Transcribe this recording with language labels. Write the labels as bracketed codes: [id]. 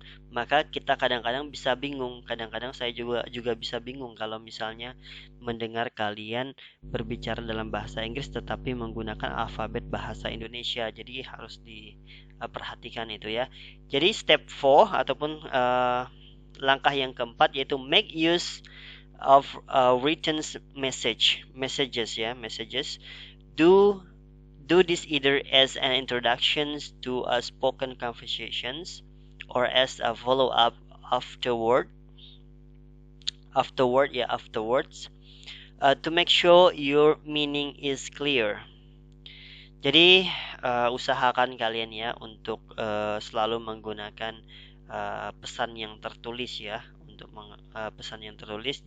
[id] Maka kita kadang-kadang bisa bingung, kadang-kadang saya juga bisa bingung kalau misalnya mendengar kalian berbicara dalam bahasa Inggris tetapi menggunakan alfabet bahasa Indonesia. Jadi harus diperhatikan itu ya. Jadi step 4 ataupun langkah yang keempat yaitu [en] make use of written messages ya, messages. Do this either as an introduction to a spoken conversations or as a follow up afterwards, to make sure your meaning is clear. [id] Jadi usahakan kalian ya untuk selalu menggunakan pesan yang tertulis ya, untuk pesan yang tertulis.